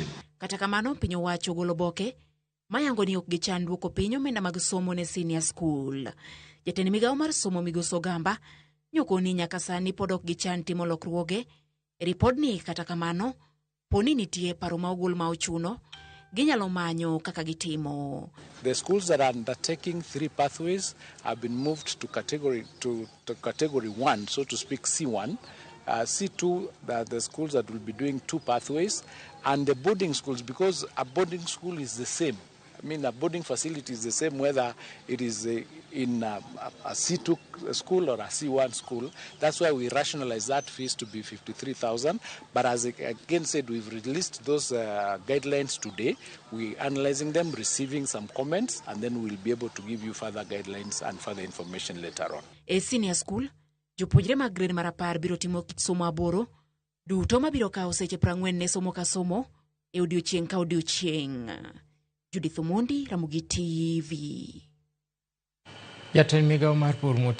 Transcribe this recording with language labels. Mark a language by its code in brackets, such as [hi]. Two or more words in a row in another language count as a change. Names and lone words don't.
[luo] Kata kamano piny owacho golo boke mayango ni ok gichan duoko piny omenda mag somo ne senior school. Jatend Migao mar somo Migoso Gamba nyoko ni nyaka sani pod ok gichan timo lokruoge e ripodni, kata kamano poni nitie paro ma ogol ma ochuno ginyalo manyo kaka gitimo. [en] The schools that are undertaking 3 pathways have been moved to category 1, so to speak C1. C2, the schools that will be doing 2 pathways, and the boarding schools, because a boarding school is the same. I mean, a boarding facility is the same whether it is in a C2 school or a C1 school. That's why we rationalize that fees to be 53,000. But as I again said, we've released those guidelines today. We're analyzing them, receiving some comments, and then we'll be able to give you further guidelines and further information later on. A senior school, [luo] jopuonjre mag grade mar 10 biro timo kit somo aboro duto mabiro kawo seche 40 ne somo ka somo e odiochieng' ka odiochieng'. Judith Omondi, Ramogi TV. Jatend Migao mar pur